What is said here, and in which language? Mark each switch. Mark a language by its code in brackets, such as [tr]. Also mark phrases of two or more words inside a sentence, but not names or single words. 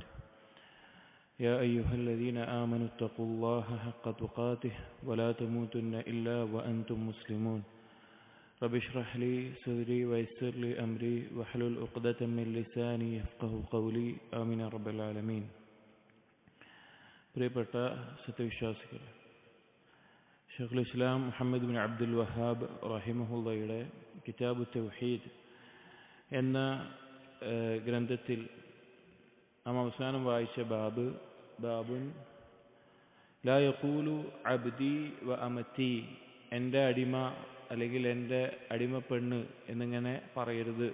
[ar] يا أيها الذين آمنوا اتقوا الله حق تقاته ولا تموتن إلا وأنتم مسلمون رب اشرح لي صدري ويسر لي أمري واحلل عقدة من لساني يفقهوا قولي آمين رب العالمين [ml] പ്രിയപ്പെട്ട സത്യവിശ്വാസികൾ, ഷെയ്ഖുൽ ഇസ്ലാം മുഹമ്മദ് ബിൻ അബ്ദുൽ വഹാബ് റഹിമഹുള്ളയുടെ കിതാബു തൗഹീദ് എന്ന ഗ്രന്ഥത്തിൽ നാം അവസാനം വായിച്ച [ar] باب لا يقول عبدي و أمتي, [ml] എൻ്റെ അടിമ അല്ലെങ്കിൽ എൻ്റെ അടിമപ്പെണ്ണ് എന്നിങ്ങനെ പറയരുത്.